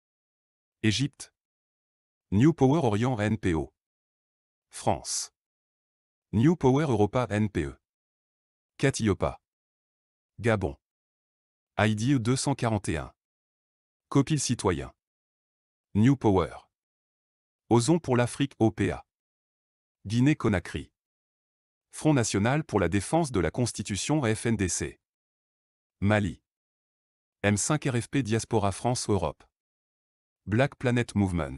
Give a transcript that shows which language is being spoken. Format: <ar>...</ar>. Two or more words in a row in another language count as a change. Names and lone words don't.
<fr>Égypte. New Power Orient NPO. France. New Power Europa NPE. Catiopa. Gabon. IDE 241. Copil citoyen. New Power. Osons pour l'Afrique OPA. Guinée-Conakry. Front national pour la défense de la Constitution FNDC. Mali. M5 RFP Diaspora France Europe. Black Planet Movement.</fr>